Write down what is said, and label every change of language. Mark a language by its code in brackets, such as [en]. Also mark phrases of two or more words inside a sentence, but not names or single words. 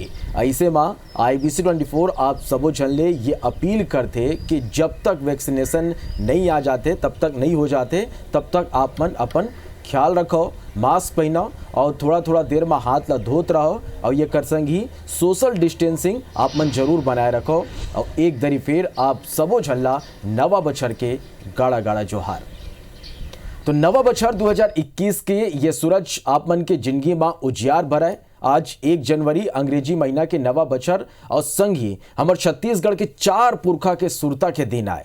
[hne] ऐसे में IBC 24 आप सबो जन ले ये अपील करते कि जब तक वैक्सीनेशन नहीं आ जाते, तब तक नहीं हो जाते, तब तक आप मन अपन ख्याल रखो, मास्क पहनो और थोड़ा थोड़ा देर में हाथ ला धोत रहो और ये कर संग ही [en] social distancing [hne] आप मन जरूर बनाए रखो। और एक दरी फिर आप सबो झल्ला नवा बछर के गाड़ा गाड़ा जोहार। तो नवा बछर 2021 के ये सूरज आप मन के जिंदगी में उजियार भराए। आज 1 जनवरी अंग्रेजी महीना के नवा बछर और संग ही हमर छत्तीसगढ़ के 4 पुरखा के सुरता के दिन आए।